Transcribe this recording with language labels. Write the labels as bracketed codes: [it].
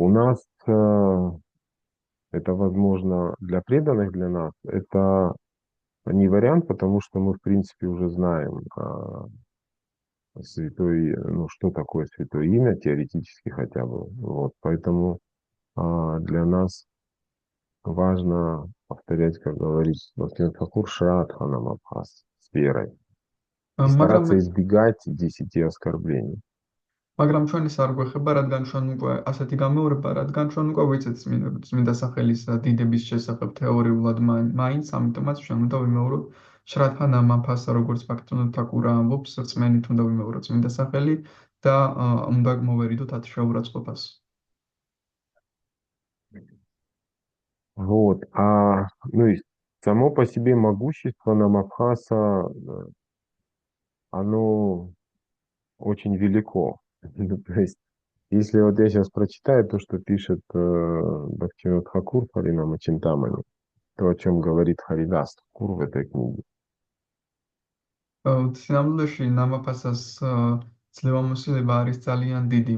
[ru] У нас это возможно для преданных, для нас, это не вариант, потому что мы, в принципе, уже знаем ну, что такое святое имя, теоретически хотя бы. Вот, поэтому для нас важно повторять, как говорит Бхактивинод Тхакур, Шрадха Намабхас с верой. И [ka] მაგრამ [ru] стараться избегать 10 оскорблений. [ka] მაგრამ ჩვენ ის არ გვეხება, რადგან ჩვენ უკვე ასეთი გამეორება, რადგან ჩვენ უკვე ვიცით წმინდა სახელის დიდების შესახებ თეორიულად მაინც, ამიტომაც ჩვენ უნდა ვიმეოროთ შრადჰა ნამაფასა, როგორც ფაქტობრივად თაკურა ამბობს, რწმენით უნდა ვიმეოროთ წმინდა სახელი და უნდა მოვერიდოთ 10 შეურაცხყოფას. [ru] Вот, ну и само по себе могущество Намабхаса, оно очень велико. То есть, если вот я сейчас прочитаю то, что пишет Бхактивинод Тхакур Харинама Чинтамани, то, о чем говорит Харидас Тхакур в этой книге. [ka] სინამდვილეში ნამაფასას ძლევამოსილება არის ძალიან დიდი.